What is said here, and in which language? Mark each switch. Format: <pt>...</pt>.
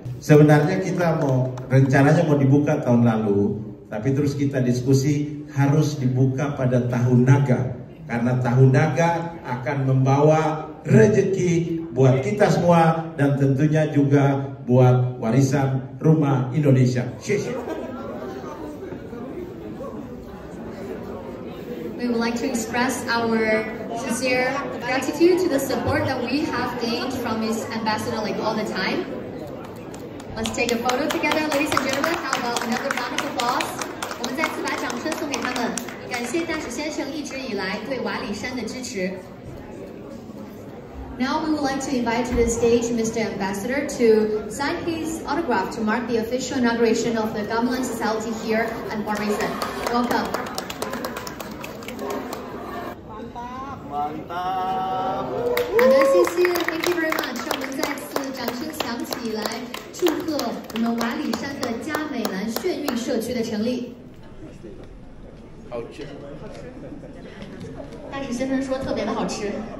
<id>Sebenarnya kita rencananya mau dibuka tahun lalu, tapi terus kita diskusi harus dibuka pada tahun naga, karena tahun naga akan membawa rezeki buat kita semua dan tentunya juga buat warisan rumah Indonesia.</id> <en>We would like to express our sincere gratitude to the support that we have gained from His Ambassador like all the time. Let's take a photo together, ladies and gentlemen. How about another round of applause?</en> <zh>我们再次把掌声送给他们，感谢大使先生一直以来对瓦里山的支持。</zh> <en>Now we would like to invite to the stage Mr. Ambassador to sign his autograph to mark the official inauguration of the Gamelan Society here at Warisan. Welcome.</en> <zh>好的，谢谢 ，</zh> <en>Thank you very much。</en> <zh>让我们再次掌声响起来，祝贺我们瓦里山的嘉美兰炫运社区的成立。好吃。大使先生说特别的好吃。</zh>